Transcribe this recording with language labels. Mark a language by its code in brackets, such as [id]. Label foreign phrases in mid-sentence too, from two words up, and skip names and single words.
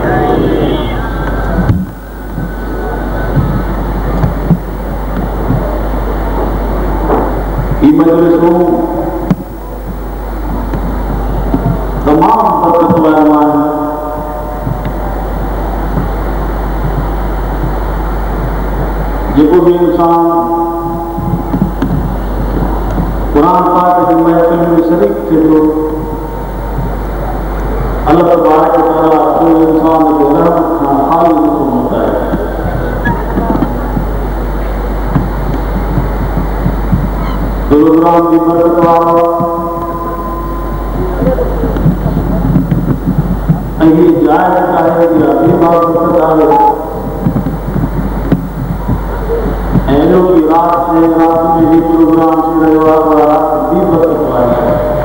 [sd] ही मजलिसूं तमामु बरकत वारियूं आहिनि जेको बि इंसान कुरान पाक जी महफ़िल में शरीक थिए थो अल्लाह [ar] تبارك وتعالى [sd] उन इंसान जे रहमत खां खाली नथो मोटाए प्रोग्राम जी बरकत वारो ऐं हीअ जाइ जेका आहे इहा बि बरकत आहे ऐं एॾो की राति में ही प्रोग्राम थी रहियो आहे उहा राति बि बरकत वारी आहे